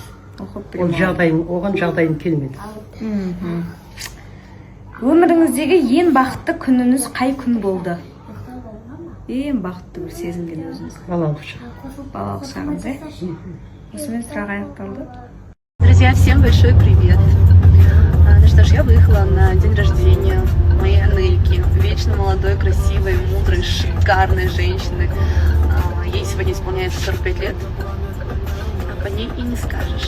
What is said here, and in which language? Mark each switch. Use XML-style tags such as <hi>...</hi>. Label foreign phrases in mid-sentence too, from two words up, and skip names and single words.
<kk>Оған жағдайым келмеді. Өміріңіздегі ең бақытты күніңіз қай күн болды? Ең бақытты бір сезінген өзіңіз. Балалық шақ. Балалық шағыңыз, е? Осымен сұрақ аяқталды.</kk> <ru>Друзья, всем большой привет. Ну что ж, я выехала на день рождения моей Анельки, вечно молодой, красивой, мудрой, шикарной женщины. Ей сегодня исполняется 45 лет, а по ней и не скажешь.</ru>